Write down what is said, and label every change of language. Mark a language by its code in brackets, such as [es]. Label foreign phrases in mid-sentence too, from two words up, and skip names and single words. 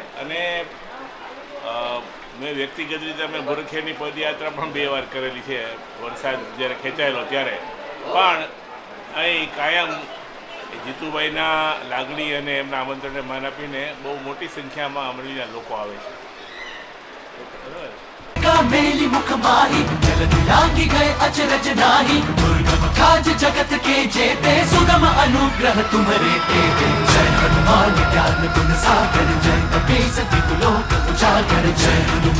[gu] અને મેં વ્યક્તિગત રીતે અમે ભોરખિયાની પદયાત્રા પણ 2 વાર કરેલી છે. વરસાદ જ્યારે ખેંચાયેલો ત્યારે પણ અહીં કાયમ જીતુભાઈના લાગણી અને એમના આમંત્રણને માન આપીને બહુ મોટી સંખ્યામાં અમરેલીના લોકો આવે છે. [hi] मेली मुख माही जलद लागी गए अचरज नाही दुर्गम काज जगत के जेते सुगम अनुग्रह तुम्हारे तेते जय हनुमान ज्ञान गुण सागर जय कपीस तिहुलोक उजागर जय हनुमान